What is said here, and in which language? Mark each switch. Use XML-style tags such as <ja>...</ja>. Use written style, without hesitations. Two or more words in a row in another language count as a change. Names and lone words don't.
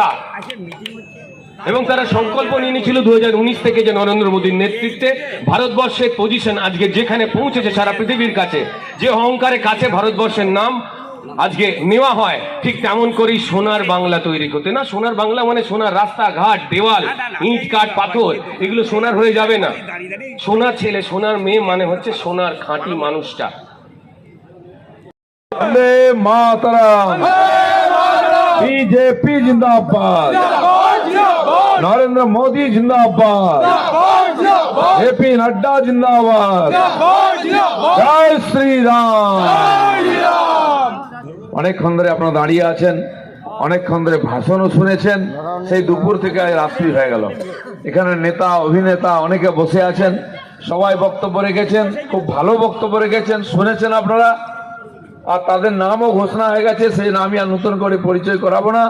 <bn>এবং তারা সংকল্প নিয়ে নিয়েছিল 2019 থেকে যে নরেন্দ্র মোদীর নেতৃত্বে ভারতবর্ষের পজিশন আজকে যেখানে পৌঁছেছে সারা পৃথিবীর কাছে, যে অহংকারের কাছে ভারতবর্ষের নাম আজকে নেওয়া হয়, ঠিক তেমন করেই সোনার বাংলা তৈরি করতে। না, সোনার বাংলা মানে সোনার রাস্তাঘাট, দেওয়াল, ইট কাঠ পাথর, এগুলো সোনার হয়ে যাবে না। সোনার ছেলে, সোনার মেয়ে মানে হচ্ছে সোনার খাঁটি মানুষটা। বন্দে মাতরম,</bn> <hi>बीजेपी जिंदाबाद, नरेंद्र मोदी जिंदाबाद, जेपी नड्डा जिंदाबाद, जय श्री राम।</hi> <bn>অনেকক্ষণ ধরে আপনারা দাঁড়িয়ে আছেন, অনেকক্ষণ ধরে ভাষণও শুনেছেন, সেই দুপুর থেকে রাত্রি হয়ে গেল। এখানে নেতা অভিনেতা অনেকে বসে আছেন, সবাই বক্তব্য রেখেছেন, খুব ভালো বক্তব্য রেখেছেন, শুনেছেন আপনারা। আর তাদের নামও ঘোষণা হয়ে গেছে, সেই নামই আর নতুন করে পরিচয় করাবো না।</bn>